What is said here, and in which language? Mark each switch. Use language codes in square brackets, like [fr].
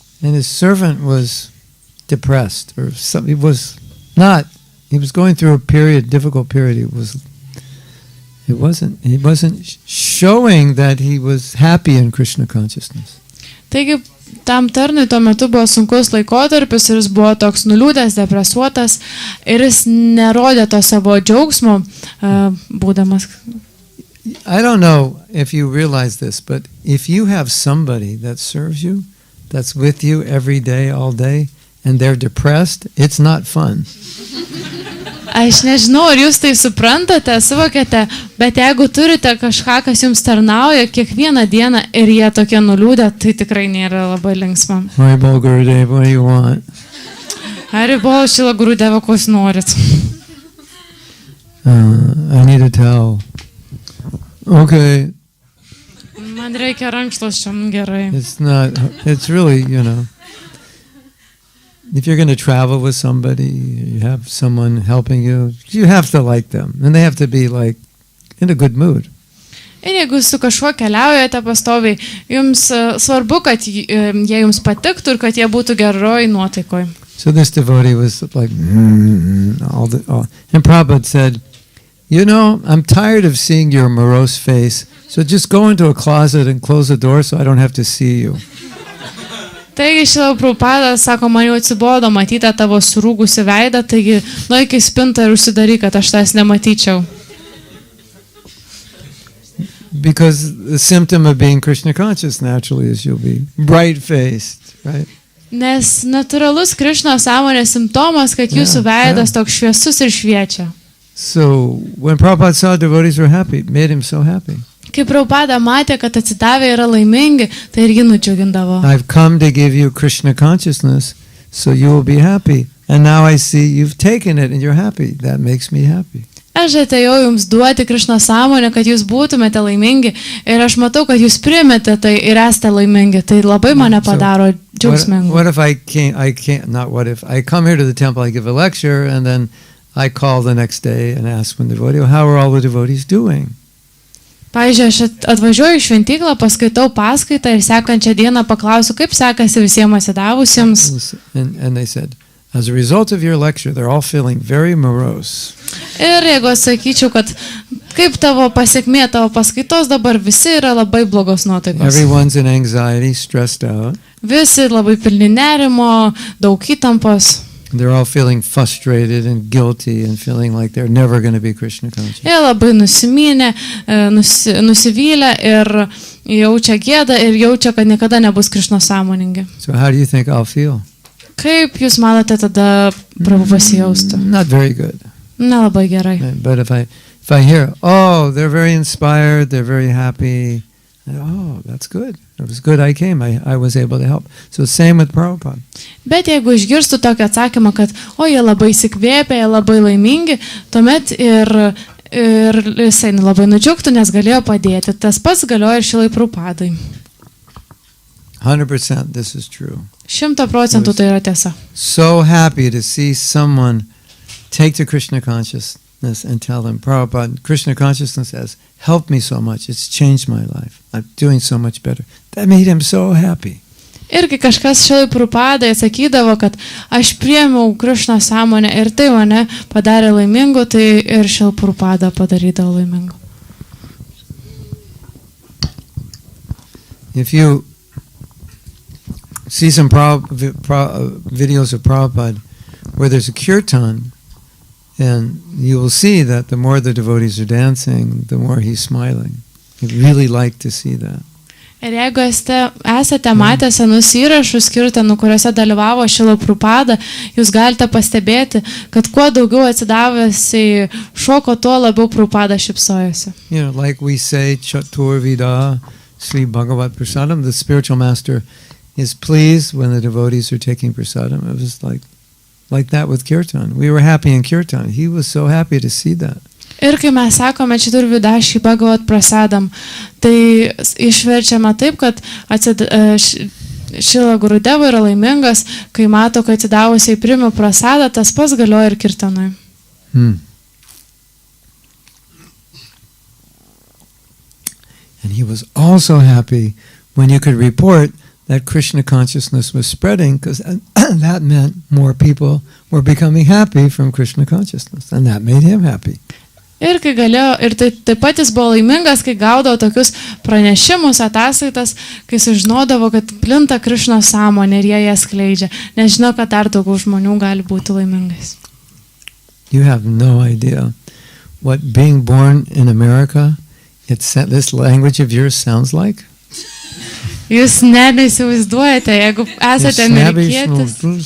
[en] and his servant was depressed, or something. He was going through a difficult period. He wasn't showing that he was happy in Krishna consciousness. [lt] Taigi, tam tarnui tuo metu buvo sunkus laikotarpis ir jis buvo toks nuliūdęs, depresuotas ir jis nerodė to savo džiaugsmo būdamas. [en] I don't know if you realize this, but if you have somebody that serves you, that's with you every day, all day, and they're depressed, it's not fun. [lt] Aš nežinau, ar jūs tai suprantate, suvokėte, bet jeigu turite kažką, kas jums tarnauja kiekvieną dieną ir jie tokie nuliūdę, tai tikrai nėra labai linksma. [en] Haribol Gurudev, what do you want? [lt] Haribol Šrila Gurudeva, ko jūs norit? [en] I need a towel. Okay. [lt] Man reikia rankšluosčio, gerai. [en] It's really, if you're going to travel with somebody, you have someone helping you, you have to like them. And they have to be like in a good mood. [lt] Ir jeigu su kažkuo keliaujate pastoviai, jums svarbu, kad jie jums patiktų ir kad jie būtų geroj nuotaikoj. [en] So this devotee was like, and Prabhupada said, I'm tired of seeing your morose face, so just go into a closet and close the door so I don't have to see you. [lt] Taigi Šrila Prabhupada sako, man jau atsibodo matyti tavo surūgusi veidą, taigi nueik į spintą ir užsidaryk, kad aš tas nematyčiau. [en] Because the symptom of being Krishna conscious naturally is you'll be bright-faced, right? [lt] Nes natūralus Krišnos sąmonės simptomas, kad jūsų veidas toks šviesus ir šviečia. [en] So when Prabhupada saw devotees were happy, it made him so happy. [lt] Kai Prabhupada matė, kad atsidavę yra laimingi, tai irgi nudžiugindavo. [en] I've come to give you Krishna consciousness, so you will be happy. And now I see you've taken it and you're happy. That makes me happy. [lt] Aš atėjau jums duoti Krišno sąmonę, kad jūs būtumėte laimingi ir aš matau, kad jūs priėmėte tai ir esate laimingi. Tai labai mane padaro džiaugsmingu. [en] What if I come here to the temple, I give a lecture, and then I call the next day and ask one devotee, how are all the devotees doing? [lt] Pavyzdžiui, aš atvažiuoju į šventyklą, paskaitau paskaitą ir sekančią dieną paklausiu, kaip sekasi visiems atsidavusiems. [en] And they said, As a result of your lecture, they're all feeling very morose. [lt] Ir jeigu sakyčiau, kad kaip tavo pasiekmė, tavo paskaitos dabar visi yra labai blogos nuotaikos. [en] Everyone's in anxiety, stressed out. [lt] Visi labai pilni nerimo, daug įtampos. [en] They're all feeling frustrated and guilty and feeling like they're never going to be Krishna conscious. [lt] Jie labai nusiminę, nusivylę ir jaučia gėdą ir jaučia, kad niekada nebus Krišno sąmoningi. [en] So how do you think I'll feel? [lt] Kaip jūs manote tada Prabhu pasijaustų? [en] Not very good. [lt] Nelabai gerai. [en] But if I hear, oh, they're very inspired, they're very happy, oh, that's good. It was good I came. I was able to help. So same with Prabhupada. [lt] Bet jeigu išgirstų tokį atsakymą, kad jie labai įsikvėpė, jie labai laimingi, tuomet ir jisai labai nudžiugtų, nes galėjo padėti. Tas pats galioja ir Šilai Prabhupadai. [en] 100% this is true. [lt] 100% tai yra tiesa. [en] So happy to see someone take to Krishna consciousness and tell them, Prabhupada, Krishna consciousness has helped me so much. It's changed my life. I'm doing so much better. That made him so happy. [lt] Ir kai kažkas Šilai Prabhupadai sakydavo, kad aš priėmiau Krišno sąmonę ir tai mane padarė laimingu, tai ir Šilai Prabhupada padarydavo laimingu. [en] If you see some videos of Prabhupada where there's a kirtan, and you will see that the more the devotees are dancing, the more he's smiling. He'd really like to see that. [lt] Ir jeigu esate matę senus įrašus kirtanų, kuriuose dalyvavo Šila Prabhupada, jūs galite pastebėti, kad kuo daugiau atsidavęs šoko, tuo labiau Prabhupada šypsojosi. [en] You know, like we say, [sa] Chaturvida Sri Bhagavat Prasadam, [en] the spiritual master is pleased when the devotees are taking prasadam. It was like that with kirtan. We were happy in kirtan. He was so happy to see that. [lt] Ir kai mes sakome [sa] Chaturvida Sri Bhagavat Prasadam, [lt] tai išverčiama taip, kad Šila Gurudeva yra laimingas, kai mato, kad atsidavusiai priima prasadą, tas pats galioja ir kirtanui. [en] And he was also happy when you could report that Krishna consciousness was spreading, because that meant more people were becoming happy from Krishna consciousness, and that made him happy. [lt] Ir kai galėjo, ir taip pat jis buvo laimingas, kai gaudavo tokius pranešimus, ataskaitas, kai sužinodavo, kad plinta Krišno sąmonė ir jie jas skleidžia, nes žino, kad dar daugiau žmonių gali būti laimingais. [en] You have no idea what being born in America, this language of yours sounds like. [lt] Jūs neįsivaizduojate, jeigu esate amerikietis.